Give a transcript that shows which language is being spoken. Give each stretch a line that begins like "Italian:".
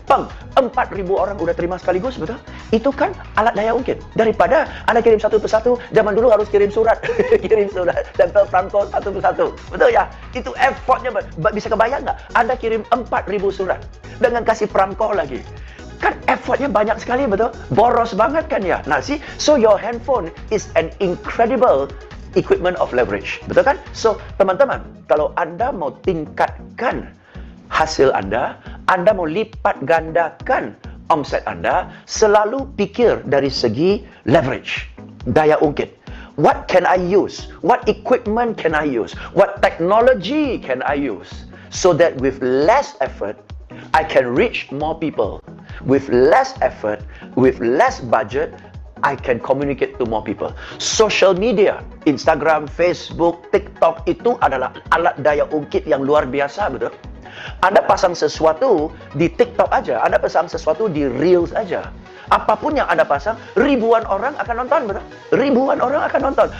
Indonesian: Pang, 4.000 orang udah terima sekaligus, betul? Itu kan alat daya ungkit. Daripada Anda kirim satu persatu, zaman dulu harus kirim surat. surat, kirim surat, tempel perangko satu persatu. Betul ya? Itu effortnya, bisa kebayang nggak? Anda kirim 4.000 surat dengan kasih perangko lagi. Kan effortnya banyak sekali, betul? Boros banget kan ya?
English: Nah, so your handphone is an incredible equipment of leverage.
Indonesian: Betul kan? So, teman-teman, kalau Anda mau tingkatkan hasil Anda mau lipat gandakan omset Anda, selalu pikir dari segi leverage, daya ungkit.
English: What can I use? What equipment can I use? What technology can I use? So that with less effort, I can reach more people. With less effort, with less budget, I can communicate to more people.
Indonesian: Social media, Instagram, Facebook, TikTok itu adalah alat daya ungkit yang luar biasa, betul? Anda pasang sesuatu di TikTok aja, Anda pasang sesuatu di Reels aja. Apapun yang Anda pasang, ribuan orang akan nonton, betul? Ribuan orang akan nonton.